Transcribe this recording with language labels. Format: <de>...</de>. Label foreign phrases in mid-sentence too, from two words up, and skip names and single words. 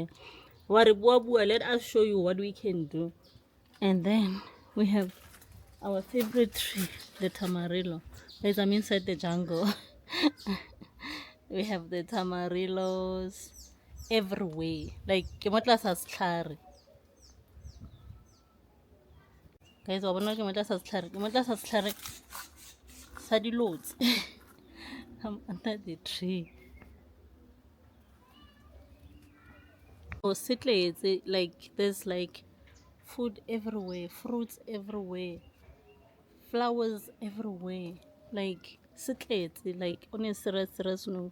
<en>Waribuabu, let us show you what we can do. And then we have our favorite tree, the tamarillo. Guys, I'm inside the jungle. We have the tamarillos everywhere. Like,</en> <tn>ke mo tlase ga setlhare. Guys, wa bona ke mo tlase ga setlhare? Ke mo tlase ga setlhare sa dilotse.</tn> <en>I'm under the tree. Oh, setletse, like, there's like food everywhere, fruits everywhere, flowers everywhere. Like, setletse, like, on a serious note.</en>